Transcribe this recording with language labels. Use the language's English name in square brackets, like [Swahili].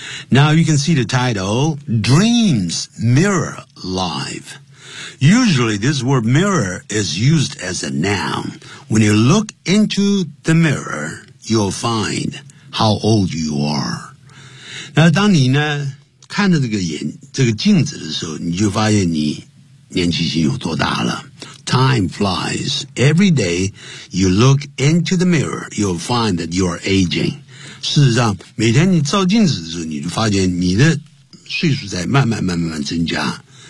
[English] Now you can see the title, Dreams Mirror Life. Usually, this word mirror is used as a noun. When you look into the mirror, you'll find how old you are. [Chinese] 那当你呢看着这个镜子的时候，你就发现你年纪已经有多大了。 [English] Time flies. Every day you look into the mirror, you'll find that you are aging. [Chinese] 事实上，每天你照镜子的时候，你就发现你的岁数在慢慢增加。